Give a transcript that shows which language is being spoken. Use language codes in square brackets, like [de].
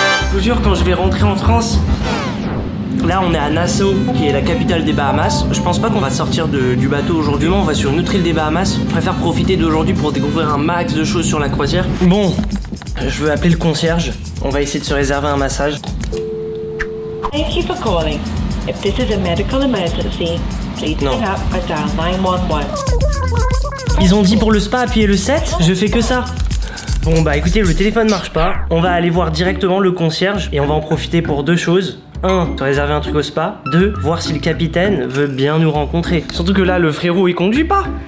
[fr] Je vous jure, quand je vais rentrer en France, là on est à Nassau, qui est la capitale des Bahamas. Je pense pas qu'on va sortir du bateau aujourd'hui, on va sur une autre île des Bahamas. Je préfère profiter d'aujourd'hui pour découvrir un max de choses sur la croisière. Bon, je veux appeler le concierge. On va essayer de se réserver un massage. [en] Thank you for calling. If this is a medical emergency, please hang up or dial 911. [fr] Ils ont dit pour le spa appuyer le 7, je fais que ça. Bon bah écoutez, le téléphone marche pas. On va aller voir directement le concierge et on va en profiter pour deux choses. 1, te réserver un truc au spa. 2, voir si le capitaine veut bien nous rencontrer. Surtout que là, le frérot, il conduit pas.